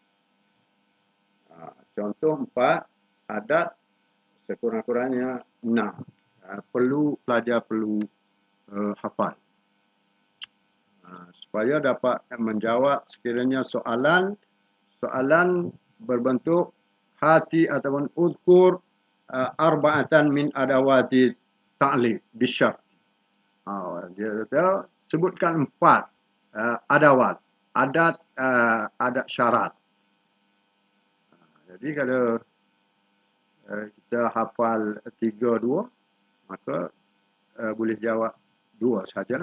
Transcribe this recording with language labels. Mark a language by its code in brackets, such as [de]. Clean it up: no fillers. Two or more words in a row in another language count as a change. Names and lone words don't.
[ms] Contoh 4, adat sekurang-kurangnya 6. Pelajar perlu hafal. Supaya dapat menjawab sekiranya soalan berbentuk hati ataupun [ar] اذكر أربعة من أدوات التعليق بالشرط. [ms] Dia kata sebutkan 4 adawat, adat syarat. Jadi kalau kita hafal 3-2, maka boleh jawab 2 sajalah.